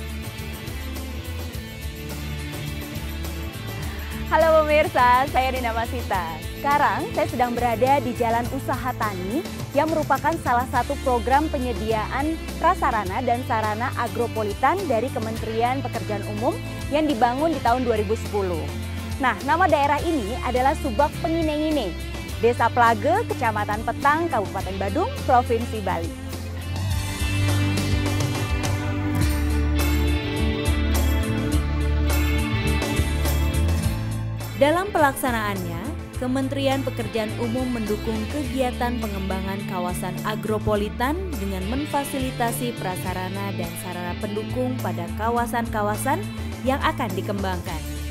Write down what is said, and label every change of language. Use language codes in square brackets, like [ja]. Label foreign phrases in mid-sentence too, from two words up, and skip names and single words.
[id] Halo pemirsa, saya Dina Masita. Sekarang saya sedang berada di Jalan Usaha Tani yang merupakan salah satu program penyediaan prasarana dan sarana agropolitan dari Kementerian Pekerjaan Umum yang dibangun di tahun 2010. Nah, nama daerah ini adalah Subak Pengine-ngine, Desa Plage, Kecamatan Petang, Kabupaten Badung, Provinsi Bali. Dalam pelaksanaannya, Kementerian Pekerjaan Umum mendukung kegiatan pengembangan kawasan agropolitan dengan memfasilitasi prasarana dan sarana pendukung pada kawasan-kawasan yang akan dikembangkan.